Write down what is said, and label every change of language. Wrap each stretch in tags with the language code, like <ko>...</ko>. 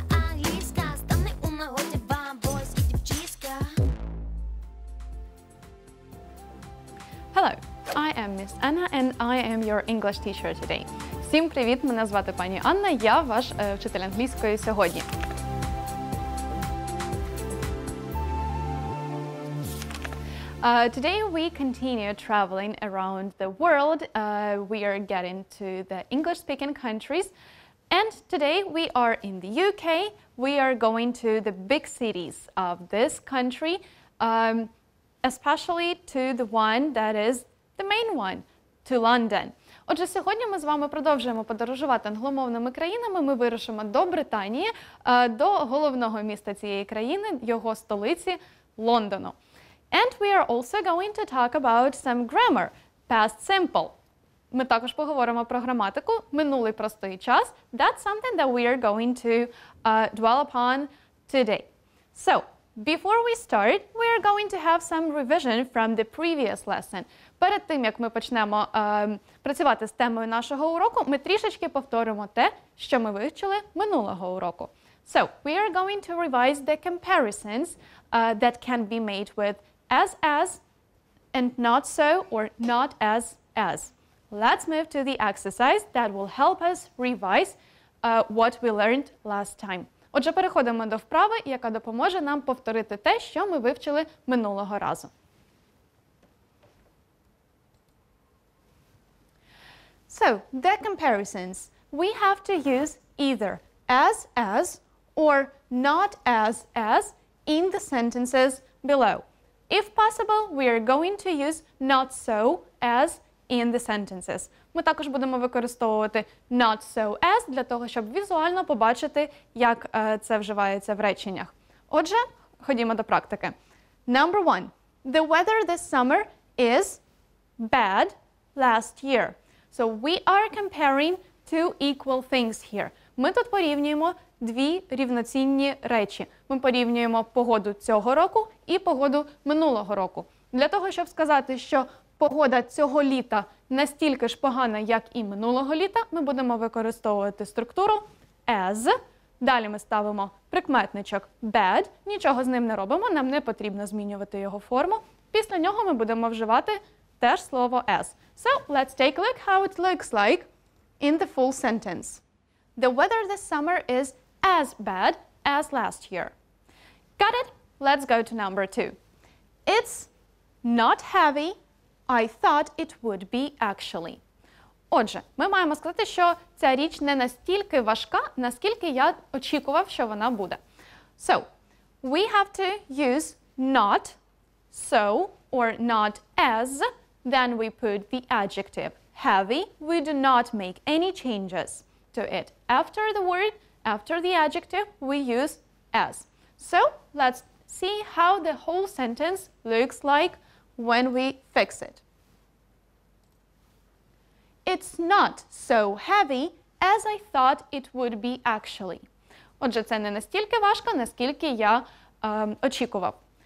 <uk>Англійська, стане у нагоді вам, бойські дівчиська.</uk> <en>Hello, I am Miss Anna and I am your English teacher today.</en> <uk>Всім привіт, мене звати пані Анна, я ваш вчитель англійської сьогодні.</uk> <en>Today we continue traveling around the world. We are getting to the English-speaking countries. And today we are in the UK. We are going to the big cities of this country, especially to the one that is the main one, to London.</en> <uk>Отже, сьогодні ми з вами продовжуємо подорожувати англомовними країнами. Ми вирушимо до Британії, до головного міста цієї країни, його столиці Лондону.</uk> <en>And we are also going to talk about some grammar, past simple.</en> <uk>Ми також поговоримо про граматику, минулий простий час.</uk> <en>That's something that we are going to dwell upon today. So, before we start, we are going to have some revision from the previous lesson.</en> <uk>Перед тим, як ми почнемо працювати з темою нашого уроку, ми трішечки повторимо те, що ми вивчили минулого уроку.</uk> <en>So, we are going to revise the comparisons that can be made with as, and not so, or not as. Let's move to the exercise that will help us revise what we learned last time.</en> <uk>Отже, переходимо до вправи, яка допоможе нам повторити те, що ми вивчили минулого разу.</uk> <en>So, the comparisons. We have to use either as, or not as in the sentences below. If possible, we are going to use not so as in the sentences.</en> <uk>Ми також будемо використовувати not so as для того, щоб візуально побачити, як це вживається в реченнях. Отже, ходімо до практики.</uk> <en>Number 1. The weather this summer is bad last year. So we are comparing two equal things here.</en> <uk>Ми тут порівнюємо дві рівноцінні речі. Ми порівнюємо погоду цього року і погоду минулого року. Для того, щоб сказати, що погода цього літа настільки ж погана, як і минулого літа, ми будемо використовувати структуру as. Далі ми ставимо прикметничок bad, нічого з ним не робимо, нам не потрібно змінювати його форму. Після нього ми будемо вживати теж слово as.</uk> <en>So, let's take a look how it looks like in the full sentence. The weather this summer is as bad as last year. Got it? Let's go to number 2. It's not heavy. I thought it would be actually.</en> <uk>Отже, ми маємо сказати, що ця річ не настільки важка, наскільки я очікував, що вона буде.</uk> <en>So, we have to use not, so, or not as, then we put the adjective heavy. We do not make any changes to it. After the word, after the adjective, we use as. So, let's see how the whole sentence looks like when we fix it. It's not so heavy as I thought it would be actually.</en> <uk>Отже, це не настільки важко, наскільки я очікував.</uk>